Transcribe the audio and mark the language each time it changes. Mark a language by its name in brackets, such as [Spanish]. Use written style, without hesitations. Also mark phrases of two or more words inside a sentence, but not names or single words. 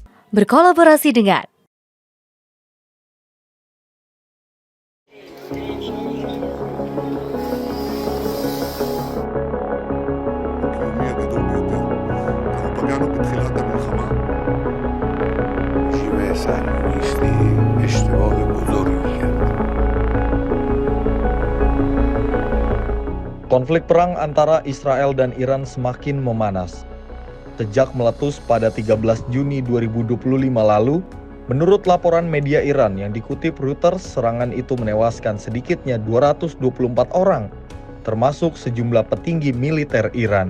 [Indonesian] Berkolaborasi dengan [Hebrew] הלאומי הגדול ביותר. אנחנו פגענו בתחילת המלחמה. [Persian] رژیم صهیونیستی اشتباه بزرگی کرد. [Indonesian] Konflik perang antara Israel dan Iran semakin memanas. Sejak meletus pada 13 Juni 2025 lalu, menurut laporan media Iran yang dikutip Reuters, serangan itu menewaskan sedikitnya 224 orang, termasuk sejumlah petinggi militer Iran.